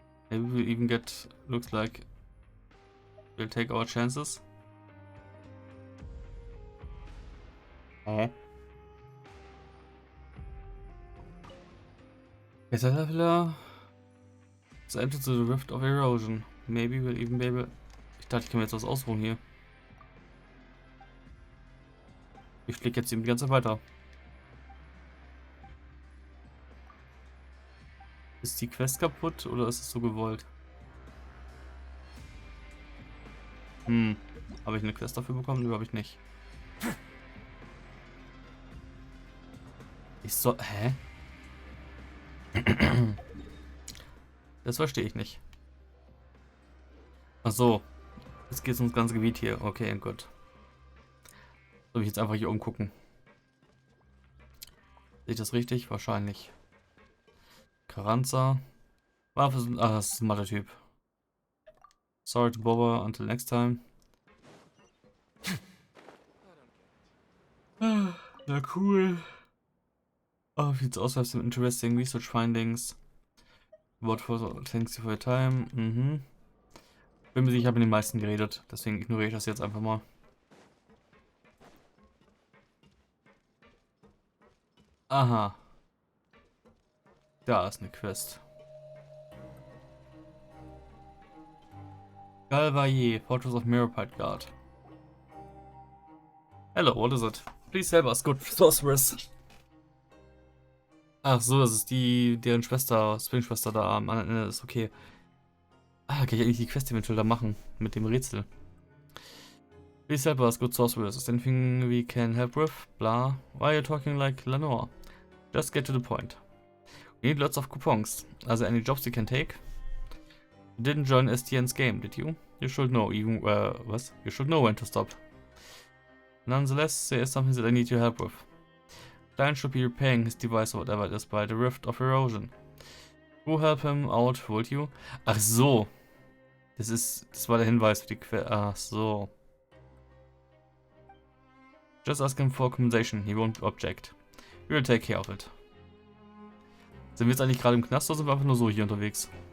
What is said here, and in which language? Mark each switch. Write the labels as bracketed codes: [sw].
[en] Maybe we'll even get... Looks like... We'll take our chances. Caterpillar... The entrance to the Rift of Erosion. Maybe we'll even be able... [de] Ich dachte, ich kann mir jetzt was ausruhen hier. Ich klicke jetzt eben die ganze Zeit weiter. Ist die Quest kaputt oder ist es so gewollt? Habe ich eine Quest dafür bekommen? Glaube ich nicht. Ich soll... Hä? Das verstehe ich nicht. Ach so. Jetzt geht es ums ganze Gebiet hier. Okay, gut. Soll ich jetzt einfach hier umgucken? Sehe ich das richtig? Wahrscheinlich. Carranza. Das ist ein Mathe-Typ. [en] Sorry to bother. Until next time. [de] Na cool. Oh, wie sieht's aus? [en] Have some interesting research findings. What for? Thanks for your time. [de] Bin mir sicher, ich habe mit den meisten geredet. Deswegen ignoriere ich das jetzt einfach mal. Aha. Da ist eine Quest. [en] Galvaye, Fortress of Mirrorpite Guard. Hello, what is it? Please help us, good sorceress. [de] Ach so, das ist deren Schwester, Zwillingsschwester da am anderen Ende ist, okay. Ah, kann ich eigentlich die Quest eventuell da machen, mit dem Rätsel. [en] Please help us, good sorcerers. Is there anything we can help with? Blah. Why are you talking like Lenore? Just get to the point. We need lots of coupons. Are there any jobs you can take? You didn't join STN's game, did you? You should know even, [de] was? [en] You should know when to stop. Nonetheless, there is something that I need your help with. Stein should be repairing his device or whatever it is by the Rift of Erosion. Who help him out, would you? [de] Ach so. Das war der Hinweis für die Quelle. Ach so. [en] Just ask him for compensation, he won't object. We will take care of it. [de] Sind wir jetzt eigentlich gerade im Knast oder sind wir einfach nur so hier unterwegs?